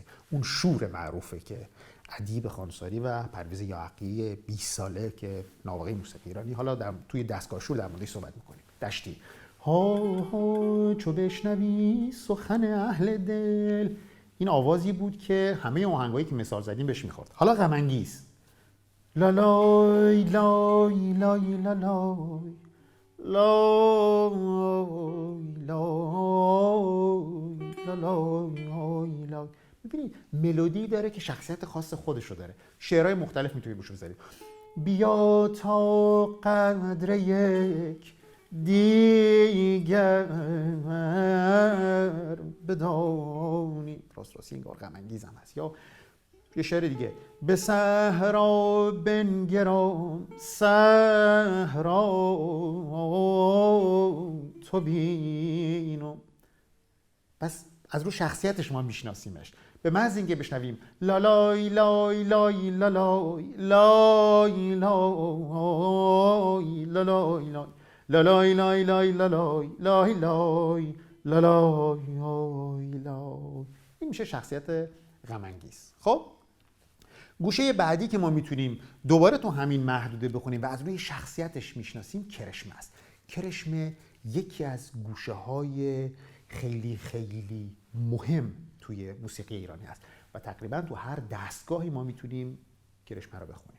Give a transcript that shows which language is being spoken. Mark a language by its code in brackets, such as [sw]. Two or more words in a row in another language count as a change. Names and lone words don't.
[fa] اون شور معروفه که ادیب خانساری و پرویز یاغی 20 ساله که نابغه موسیقی ایرانی، حالا توی دستگاه شور در موردش صحبت میکنیم. دشتی چو بشنوی سخن اهل دل، این آوازی بود که همه آهنگایی که مثال زدیم بهش میخورد. حالا غم انگیز، لالای لای لای لالای لای لای. ببینید ملودی داره که شخصیت خاص خودشو داره. شعرهای مختلف میتونید روش بذارید. بیا تا قدر یک دیگر بدانی. راست این غم انگیز هم هست. یا یه شعر دیگه، به صحرا بنگرام صحرا تو بینم. پس از رو شخصیتش ما میشناسیمش. به محض اینکه بشنویم لالای لای لای لالای لای لای لالای لالای لای لای لالای لای لای لالای لای، این میشه شخصیت غم انگیز. خب گوشه بعدی که ما میتونیم دوباره تو همین محدوده بخونیم و از روی شخصیتش میشناسیم کرشمه است. کرشمه یکی از گوشه های خیلی خیلی مهم توی موسیقی ایرانی است و تقریبا تو هر دستگاهی ما میتونیم کرشمه رو بخونیم.